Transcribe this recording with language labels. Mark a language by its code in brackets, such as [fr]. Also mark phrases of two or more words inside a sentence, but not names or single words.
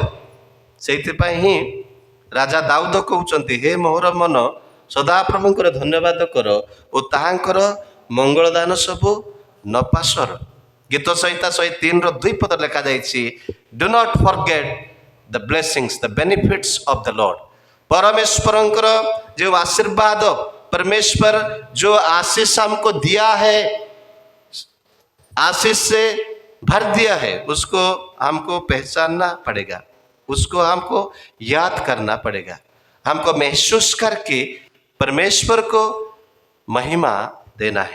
[or] ସେଇଥିପାଇଁ ହିଁ ରାଜା ଦାଉଦ କହୁଛନ୍ତି, ହେ ମୋର ମନ ସଦାପ୍ରଭୁଙ୍କର ଧନ୍ୟବାଦ କର ଓ ତାହାଙ୍କର ମଙ୍ଗଳଦାନ ସବୁ ନପାସର। ଗୀତ ସଂହିତା 103:2 ପଦ ଲେଖାଯାଇଛି, [en] do not forget the blessings the benefits of the Lord. [hi] परमेश्वरଙ୍କର जो आशीर्वाद, परमेश्वर जो आशीष हमको दिया है, आशीष से भर दिया है, उसको हमको पहचानना पड़ेगा, उसको हमको याद करना पड़ेगा। हमको महसूस करके परमेश्वर को महिमा देना है।